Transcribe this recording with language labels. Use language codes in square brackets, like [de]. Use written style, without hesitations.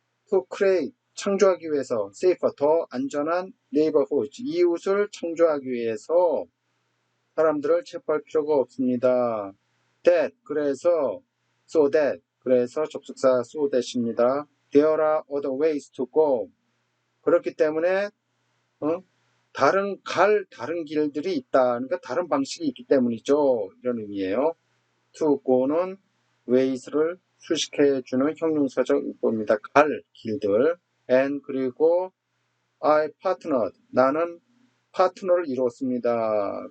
[en] To create, [ko] 창조하기 위해서, safer, 더 안전한 neighborhood, 이웃을 창조하기 위해서 사람들을 체포할 필요가 없습니다. That, 그래서, so that, 그래서 접속사 so that입니다. [en] There are other ways to go. [ko] 그렇기 때문에 다른 길들이 있다. 그러니까 다른 방식이 있기 때문이죠. 이런 의미예요. [en] To go [ko] 는 ways를 수식해주는 형용사적 용법입니다. 갈 길들. And 그리고 [en] I partnered, [ko] 나는 파트너를 이뤘습니다.